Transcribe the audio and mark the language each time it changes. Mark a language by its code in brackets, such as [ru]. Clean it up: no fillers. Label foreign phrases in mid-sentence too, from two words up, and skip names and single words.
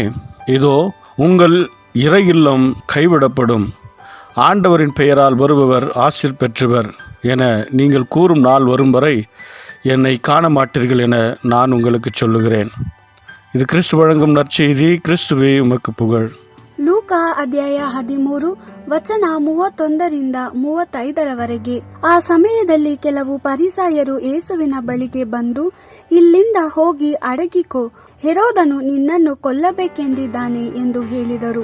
[ta] இதோ உங்கள் இறை இல்லம் கைவிடப்படும், ஆண்டவரின் பெயரால் வருபவர் ஆசீர் பெற்றவர் என நீங்கள் கூறும் நாள் வரும் வரை என்னை காண மாட்டீர்கள் என நான் உங்களுக்கு சொல்லுகிறேன். இது கிறிஸ்து வழங்கும் நற்செய்தி. கிறிஸ்துவே உமக்கு புகழ். [kn] ಲೂಕಾ ಅಧ್ಯಾಯ 13 ವಚನ 31-35. ಆ ಸಮಯದಲ್ಲಿ ಕೆಲವು ಪರಿಸಾಯರು ಯೇಸುವಿನ ಬಳಿಗೆ ಬಂದು, ಇಲ್ಲಿಂದ ಹೋಗಿ ಅಡಗಿಕೋ, ಹೆರೋದನು ನಿನ್ನನ್ನು ಕೊಲ್ಲಬೇಕೆಂದಿದ್ದಾನೆ ಎಂದು ಹೇಳಿದರು.